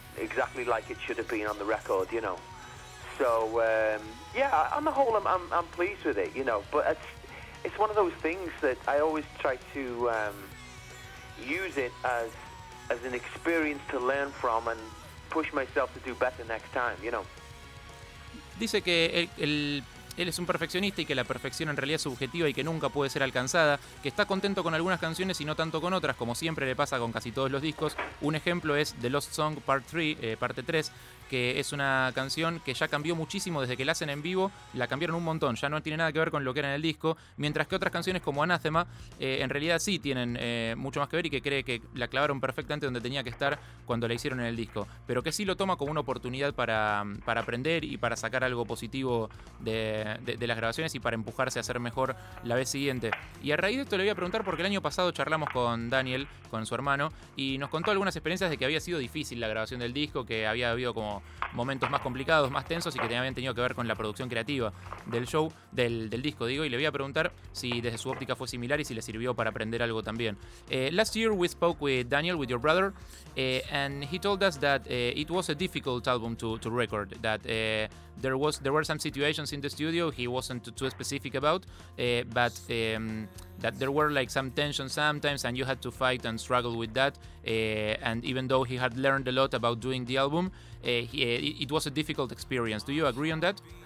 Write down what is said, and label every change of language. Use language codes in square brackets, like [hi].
[en] exactly like it should have been on the record, you know. So yeah, on the whole, I'm pleased with it, you know. But it's one of those things that I always try to use it as an experience to learn from and push myself to do better next time, you know. [es] Dice que él es un perfeccionista y que la perfección en realidad es subjetiva y que nunca puede ser alcanzada, que está contento con algunas canciones y no tanto con otras, como siempre le pasa con casi todos los discos. Un ejemplo es The Lost Song Part 3, parte 3, que es una canción que ya cambió muchísimo desde que la hacen en vivo, la cambiaron un montón, ya no tiene nada que ver con lo que era en el disco, mientras que otras canciones como Anathema en realidad sí tienen mucho más que ver y que cree que la clavaron perfectamente donde tenía que estar cuando la hicieron en el disco, pero que sí lo toma como una oportunidad para aprender y para sacar algo positivo de las grabaciones y para empujarse a hacer mejor la vez siguiente. Y a raíz de esto le voy a preguntar porque el año pasado charlamos con Daniel, con su hermano, y nos contó algunas experiencias de que había sido difícil la grabación del disco, que había habido como momentos más complicados, más tensos y que habían tenido que ver con la producción creativa del show, del disco, digo, y le voy a preguntar si desde su óptica fue similar y si le sirvió para aprender algo también. [en] Last year we spoke with Daniel, with your brother, and he told us that it was a difficult album to record, that there were some situations in the studio he wasn't too specific about, but that there were like some tensions sometimes and you had to fight and struggle with that, and even though he had learned a lot about doing the album, it was a difficult experience. Do you agree on that?